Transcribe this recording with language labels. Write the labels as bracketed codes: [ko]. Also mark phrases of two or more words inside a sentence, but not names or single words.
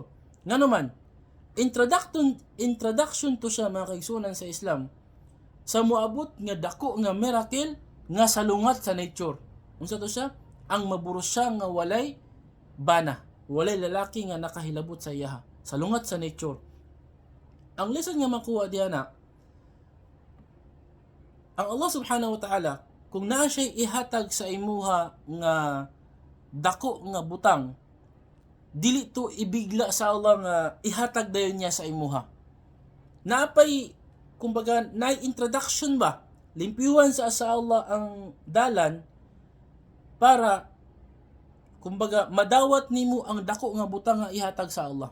[ceb] Ngano man, introduction to siya mga kaigsunan sa Islam, sa moabot nga dako nga miracle nga salungat sa nature. Unsa to siya? Ang maburos siya nga walay bana, walay lalaki nga nakahilabot sa iya, salungat sa nature. Ang lesson nga makuha diyan na ang Allah [ar] سبحانه وتعالى, [ceb] kung naa siya ihatag sa imuha nga dako nga butang, dili to ibigla sa Allah nga ihatag dayon niya sa imuha. Naapay, kumbaga, na-introduction ba? Limpiwan sa Allah ang dalan para, kumbaga, madawat nimo ang dako nga butang nga ihatag sa Allah.